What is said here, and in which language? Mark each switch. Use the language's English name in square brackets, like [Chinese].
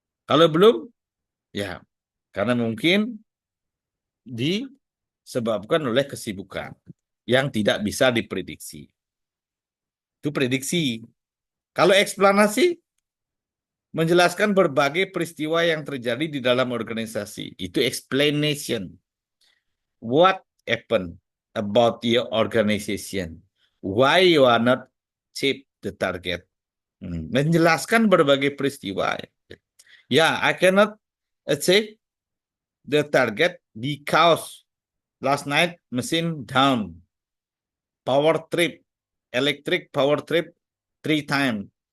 [Indonesian] Kalau belum, ya karena mungkin disebabkan oleh kesibukan yang tidak bisa diprediksi. Itu prediksi. Kalau eksplanasi, menjelaskan berbagai peristiwa yang terjadi di dalam organisasi. [English] Itu explanation. What happened about your organization? Why you are not achieve the target? [Indonesian] Menjelaskan berbagai peristiwa. Ya, [English] I cannot achieve the target because last night [Indonesian] mesin [English] down. Power trip, electric power trip 3 times.